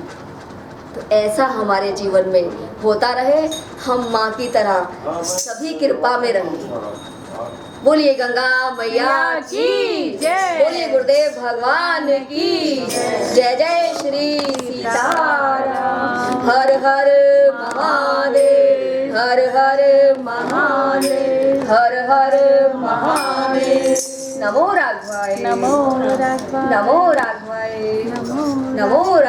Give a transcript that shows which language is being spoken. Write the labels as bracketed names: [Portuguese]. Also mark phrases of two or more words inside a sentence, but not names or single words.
[Hindi] तो ऐसा हमारे जीवन में होता रहे, हम माँ की तरह सभी कृपा में रहें। बोलिए गंगा मैया की जय, बोलिए गुरुदेव भगवान की जय। जय श्री सीताराम। हर हर महादेव, हर हर महादेव, हर हर महादेव। नमो राघवाय, नमो राघवाय, नमो राघवाय, नमो नमो